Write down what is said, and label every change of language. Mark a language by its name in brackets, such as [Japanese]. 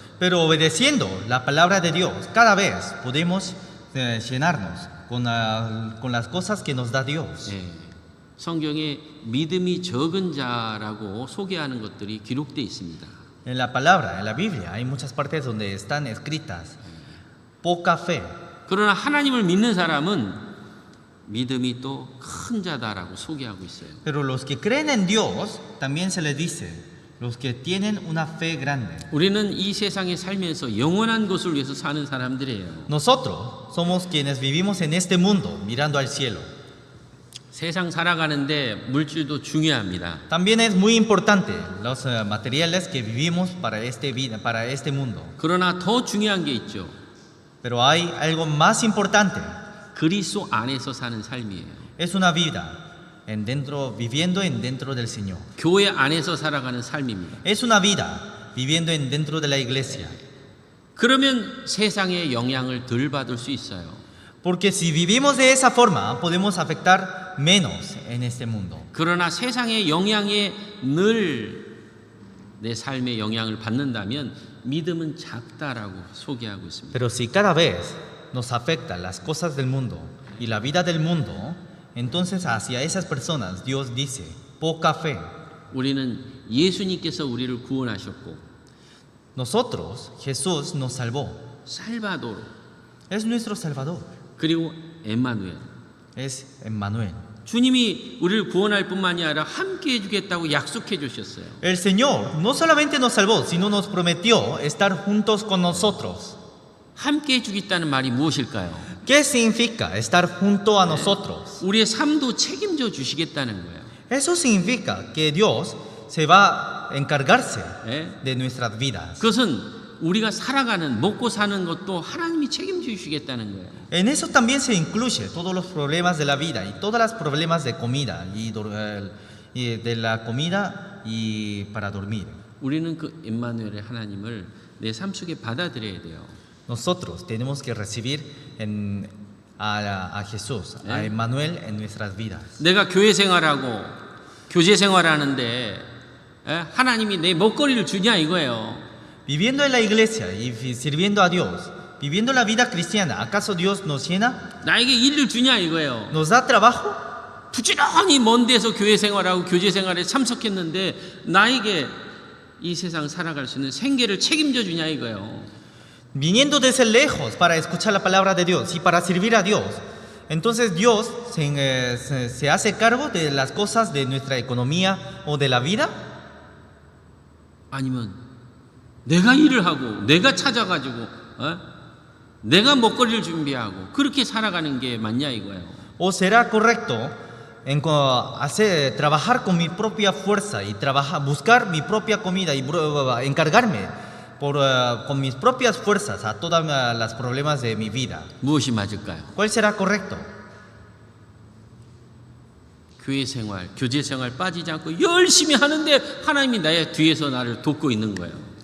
[Spanish] Pero obedeciendo la palabra de Dios, cada vez podemos llenarnos con las cosas que nos da Dios. [Korean] 성경에 믿음이 적은 자라고 소개하는 것들이 기록되어 있습니다. [Spanish] En la palabra, en la Biblia, hay muchas partes donde están escritas poca fe. [Korean] 그러나 하나님을 믿는 사람은 믿음이 또 큰 자다라고 소개하고 있어요. [Spanish] Pero los que creen en Dios, también se les dice, los que tienen una fe grande. [Korean] 우리는 이 세상에 살면서 영원한 것을 위해서 사는 사람들이에요. [Spanish] Nosotros somos quienes vivimos en este mundo mirando al cielo. [Korean] 세상 살아가는데 물질도 중요합니다. [Spanish] También es muy importante los materiales que vivimos para para este mundo. [Korean] 그러나 더 중요한 게 있죠. [Spanish] Pero hay algo más importante. [Korean] 그리스도 안에서 사는 삶이에요. [Spanish] Es una vida viviendo dentro del Señor. [Korean] 교회 안에서 살아가는 삶입니다. [Spanish] Es una vida viviendo dentro de la iglesia. [Korean] 그러면 세상의 영향을 덜 받을 수 있어요. [Spanish] Porque si vivimos de esa forma, podemos afectar menos en este mundo. [Korean] 그러나 세상의 영향에 늘 내 삶의 영향을 받는다면 믿음은 작다라고 소개하고 있습니다. [Spanish] Pero si cada vez nos afectan las cosas del mundo y la vida del mundo, entonces hacia esas personas Dios dice, poca fe. [Korean] 우리는 예수님께서 우리를 구원하셨고 [Spanish] Nosotros, Jesús nos salvó. [Korean] 살바도르 [Spanish] Es nuestro Salvador. [Korean] 그리고 엠마누엘 [Spanish] Es Emmanuel. [Korean] 주님이 우리를 구원할 뿐만이 아니라 함께 해주겠다고 약속해 주셨어요. [Spanish] El Señor no solamente nos salvó, sino nos prometió estar juntos con nosotros. [Korean] 함께 해주겠다는 말이 무엇일까요? [Spanish] ¿Qué significa estar junto a nosotros? [Korean] 우리의 삶도 책임져 주시겠다는 거예요. [Spanish] Eso significa que Dios se va a encargarse [Korean] 예? [Spanish] de nuestras vidas. [Korean] 그것은 우리가 살아가는 먹고 사는 것도 하나님이 책임져 주시겠다는 거예요. [Spanish] En eso también se incluye todos los problemas de la vida y todos los problemas de comida y de la comida y para dormir. [Korean] 우리는 그 임마누엘의 하나님을 내 삶 속에 받아들여야 돼요. [Spanish] Nosotros tenemos que recibir a Jesús, a Emmanuel en nuestras vidas. [Korean] 내가 교회 생활하고 교제 생활하는데 하나님이 내 먹거리를 주냐 이거예요. [Spanish] Viviendo en la iglesia y sirviendo a Dios, viviendo la vida cristiana, ¿acaso Dios nos llena? [Korean] 나에게 일을 주냐 이거예요. [Spanish] ¿Nos da trabajo? [Korean] 부지런히 먼 데서 교회 생활하고 교제 생활에 참석했는데 나에게 이 세상 살아갈 수 있는 생계를 책임져 주냐 이거예요. [Spanish] Viniendo desde lejos para escuchar la palabra de Dios y para servir a Dios. Entonces Dios se hace cargo de las cosas de nuestra economía o de la vida. [Korean] 아니면 내가 일을 하고 내가 찾아가지고 내가 먹거리를 준비하고 그렇게 살아가는 게 맞냐 이거예요. [Spanish] ¿O será correcto trabajar con mi propia fuerza y buscar mi propia comida y encargarme con mis propias fuerzas a todos los problemas de mi vida? [Korean] 무엇이 맞을까요? [Spanish] ¿Cuál será correcto? [Korean] 교회 생활, 교제 생활 빠지지 않고 열심히 하는데 하나님이 나의 뒤에서 나를 돕고 있는 거예요.